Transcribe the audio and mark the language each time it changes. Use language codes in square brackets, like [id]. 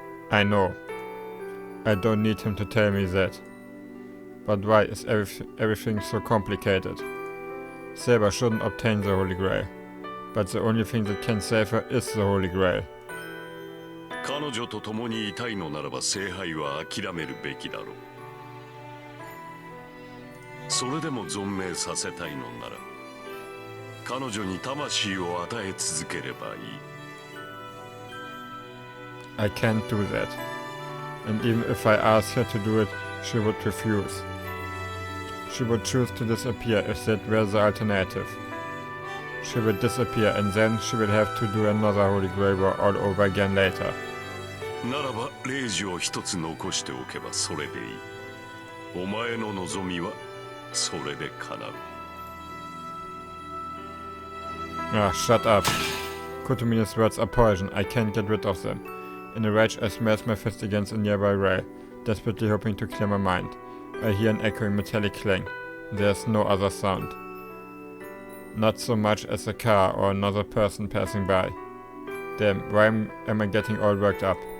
[en] I know. I don't need him to tell me that. But why is everything so complicated? Saber shouldn't obtain the Holy Grail. But the only thing that can save her is the Holy Grail. [ja] 彼女と共にいたいのならば聖杯は諦めるべきだろう。それでも存命させたいのなら彼女に魂を与え続ければいい。 [en] I can't do that. And even if I asked her to do it, she would refuse. She would choose to disappear if that were the alternative. She will disappear and then she will have to do another Holy Grail war all over again later. [ja] ならば霊樹を一つ残しておけばそれでいい。お前の望みはそれで叶う。 [en] Ah, shut up. Kotomine's words are poison. I can't get rid of them. In a rage, I smash my fist against a nearby rail, desperately hoping to clear my mind. I hear an echoing metallic clang. There's no other sound. Not so much as a car or another person passing by. Damn, why am I getting all worked up?